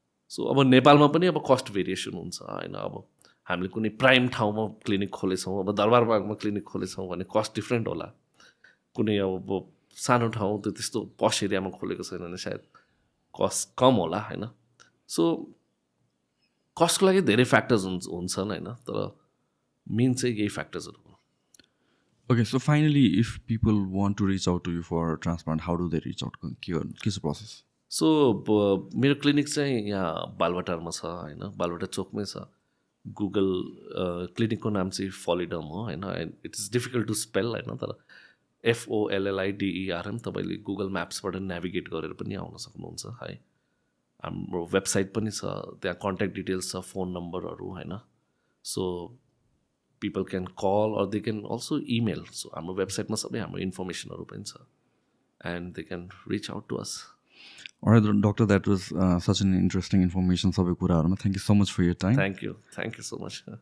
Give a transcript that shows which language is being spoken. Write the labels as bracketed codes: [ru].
[ne] So अब नेपालमा पनि अब कस्ट भेरिएसन हुन्छ होइन. अब हामीले कुनै प्राइम ठाउँमा क्लिनिक खोलेछौँ, अब दरबारबागमा क्लिनिक खोलेछौँ भने कस्ट डिफ्रेन्ट होला. कुनै अब सानो ठाउँ त्यो त्यस्तो पस एरियामा खोलेको छैन भने सायद कस्ट कम होला होइन. सो कस्टको लागि धेरै फ्याक्टर्स हुन्छन् होइन, तर मेन चाहिँ यही फ्याक्टर्सहरू हो. [en] Okay, so finally, if people want to reach out to you for transplant, how do they reach out? [ne] के छ process? सो मेरो क्लिनिक चाहिँ यहाँ बालवाटारमा छ होइन, बालवाटार चोकमै छ. गुगल क्लिनिकको नाम चाहिँ फलिडम हो होइन. [en] it is difficult to spell [ne] होइन, तर FOLLIDERM तपाईँले गुगल म्याप्सबाट नेभिगेट गरेर पनि आउन सक्नुहुन्छ है. हाम्रो वेबसाइट पनि छ, त्यहाँ कन्ट्याक्ट डिटेल्स छ, फोन नम्बरहरू होइन. [en] So people can call or they can also email. [ne] So हाम्रो वेबसाइटमा सबै हाम्रो इन्फर्मेसनहरू पनि छ [en] and they can reach out to us. Alright, doctor, that was such an interesting information [ne] सबै कुराहरुमा. [en] Thank you so much for your time. Thank you so much.